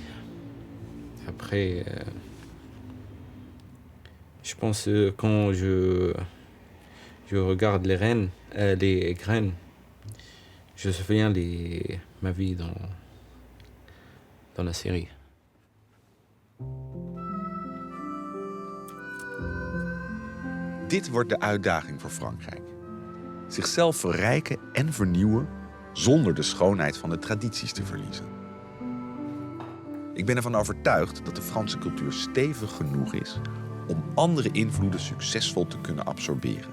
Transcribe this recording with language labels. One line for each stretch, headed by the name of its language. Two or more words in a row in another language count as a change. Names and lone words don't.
French: Après, je pense quand je regarde les graines, je me souviens ma vie dans la série.
Dutch: Dit wordt de uitdaging voor Frankrijk. Zichzelf verrijken en vernieuwen zonder de schoonheid van de tradities te verliezen. Ik ben ervan overtuigd dat de Franse cultuur stevig genoeg is om andere invloeden succesvol te kunnen absorberen.